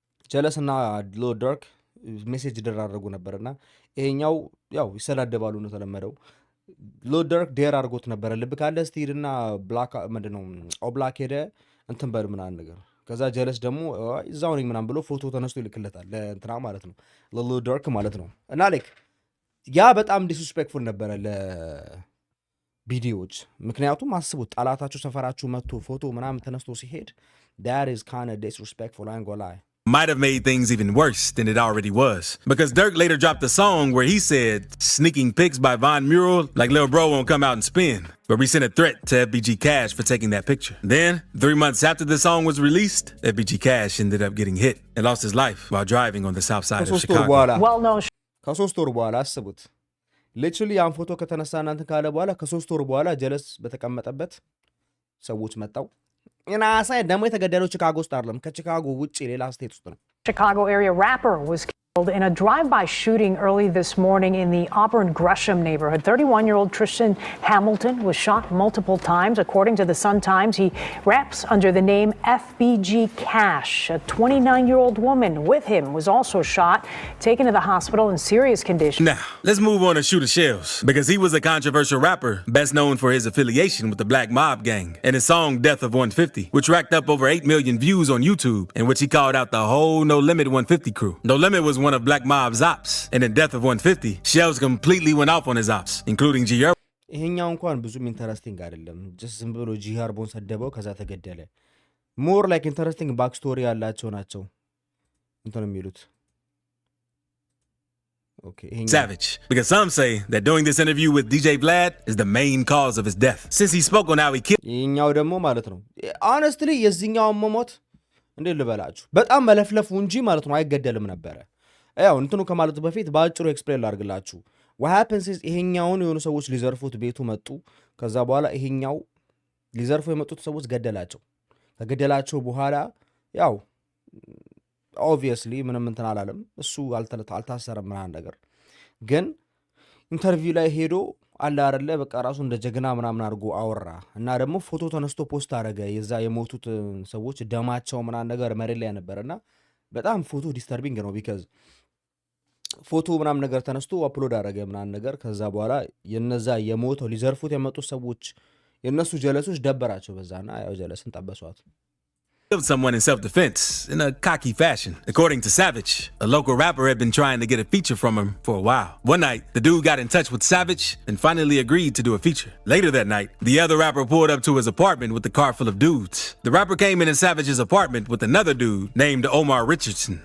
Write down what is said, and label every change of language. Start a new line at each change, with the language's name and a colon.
Amharic: ጀለስ እና ሎል ደርክ ሜሴጅ ይደራረጉ ነበርና ይሄኛው ያው ይሰዳደባሉ ነው ተለመደው። ሎል ደርክ ዴር አድርጎት ነበረ ልብ ካለ ስቲድና ብላክ ምንድነው ኦብላክ ሄደ እንትን በል ምናምን ነገር ከዛ ጀለስ ደግሞ እዛው ነኝ ምናምን ብሎ ፎቶ ተነስቶ ይልክለታል ለእንትና ማለት ነው ለሎል ደርክ ማለት ነው። እና ላይክ ያ በጣም ዲስሪስፔክትፉል ነበረ ለቪዲዮዎች። ምክንያቱም አስቡት ጠላታችሁ ሰፈራችሁ መጥቶ ፎቶ ምናምን ተነስቶ ሲሄድ
English: that is kind of disrespectful, I ain't gonna lie. Might have made things even worse than it already was. Because Durk later dropped a song where he said, "Sneaking pics by Von Mural, like Lil Bro won't come out and spin." But we sent a threat to FBG Cash for taking that picture. Then, 3 months after the song was released, FBG Cash ended up getting hit and lost his life while driving on the south side of Chicago.
Amharic: ከሶስት ወር በኋላ አስቡት ሊትራሊ ያን ፎቶ ከተነሳ እናንተ ካለ በኋላ ከሶስት ወር በኋላ ጀለስ በተቀመጠበት ሰዎች መጣው እና ሳይ ደግሞ የተገደለው ቺካጎ ውስጥ አይደለም ከቺካጎ ውጪ ሌላ ስቴት ውስጥ ነው።
English: Chicago area rapper was In a drive-by shooting early this morning in the Auburn Gresham neighborhood, 31-year-old Tristan Hamilton was shot multiple times. According to the Sun-Times, he raps under the name FBG Cash. A 29-year-old woman with him was also shot, taken to the hospital in serious condition. Now, let's move on to Shooter Shells, because he was a controversial rapper, best known for his affiliation with the Black Mob Gang, and his song Death of 150, which racked up over 8 million views on YouTube, in which he called out the whole No Limit 150 crew. No Limit was one of Black Mob's ops, and in Death of 150, Shells completely went off on his ops, including Girma.
Amharic: ይሄኛው እንኳን ብዙም ኢንተረስቲንግ አይደለም። ጀስት ዝም ብሎ ጂሃርቦን ሰደበው ከዛ ተገደለ። ሞር ላይክ ኢንተረስቲንግ ባክ ስቶሪ ያላቸው ናቸው እንትን የሚሉት።
English: Savage, because some say that doing this interview with DJ Vlad is the main cause of his death, since he spoke on how he killed.
Amharic: ይሄኛው ደግሞ ማለት ነው
English: honestly
Amharic: የዚህኛው መሞት እንዴ ልበላችሁ በጣም መለፍለፉ እንጂ ማለት ነው አይገደልም ነበር። ያው እንትኑ ከማለቱ በፊት ባጭሩ ኤክስፕሌን ላድርግላችሁ።
English: what happens is
Amharic: ይሄኛውን የሆኑ ሰዎች ሊዘርፉት ቤቱ መጡ። ከዛ በኋላ ይሄኛው ሊዘርፉ የመጡት ሰዎች ገደላቸው። ከገደላቸው በኋላ ያው
English: obviously
Amharic: ምንም እንትን አላለም። እሱ አልታሰረም ምናምን ነገር ግን ኢንተርቪው ላይ ሄዶ አለ አይደለ በቃ ራሱ እንደ ጀግና ምናምን አድርጎ አወራ እና ደግሞ ፎቶ ተነስቶ ፖስት አደረገ። የዛ የሞቱት ሰዎች ደማቸው ምናምን ነገር መሬት ላይ ነበርና በጣም ፎቶ ዲስተርቢንግ ነው
English: because
Amharic: ፎቶ ምናምን ነገር ተነስቶ አፕሎድ አደረገ ምናምን ነገር ከዛ በኋላ የነዛ የሞተው ሊዘርፉት የመጡት ሰዎች የነሱ ጀለሶች ደበራቸው በዛና ያው ጀለስን ጠበሷት።
English: Killed someone in self-defense in a cocky fashion. According to Savage, a local rapper had been trying to get a feature from him for a while. One night, the dude got in touch with Savage and finally agreed to do a feature. Later that night, the other rapper pulled up to his apartment with a car full of dudes. The rapper came in Savage's apartment with another dude named Omar Richardson.